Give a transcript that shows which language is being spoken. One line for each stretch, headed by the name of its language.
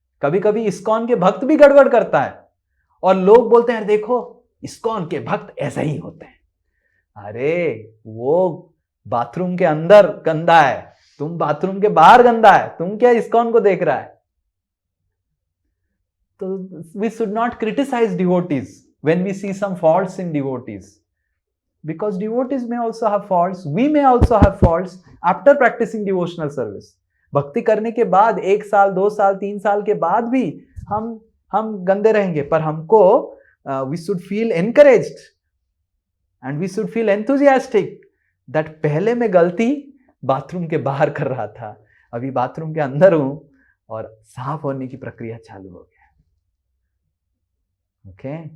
Hindi: कभी कभी इस्कॉन के भक्त भी गड़बड़ करता है और लोग बोलते हैं देखो इस्कॉन के भक्त ऐसे ही होते हैं। अरे वो बाथरूम के अंदर गंदा है, तुम बाथरूम के बाहर गंदा है, तुम क्या इस्कॉन को देख रहा है?
English: तो we should not criticize devotees when we see some faults in devotees, because devotees may also have faults, we may also have faults after practicing devotional service.
Hindi: भक्ति करने के बाद 1 साल, 2 साल, 3 साल के बाद भी हम गंदे रहेंगे, पर हमको
English: we should feel encouraged and we should feel enthusiastic that
Hindi: पहले मैं गलती बाथरूम के बाहर कर रहा था, अभी बाथरूम के अंदर हूं और साफ होने की प्रक्रिया चालू हो गया। ओके,